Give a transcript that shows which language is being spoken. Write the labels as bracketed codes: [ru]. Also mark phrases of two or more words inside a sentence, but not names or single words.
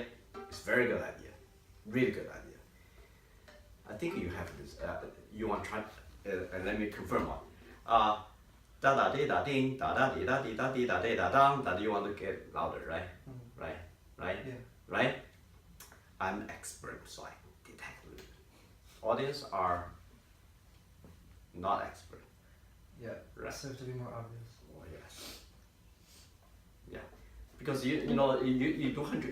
[en] It's a very good idea. Really good idea. I think you have this. You want to try, and let me confirm one. Da da di da ding, da da di da di da di da di da dang. That you want to get louder, right? Right? Yeah. Right? I'm expert, so I can detect it. Audience are not expert. Yeah. Right. So to be more obvious. Oh yes. Yeah, because you know you do 100.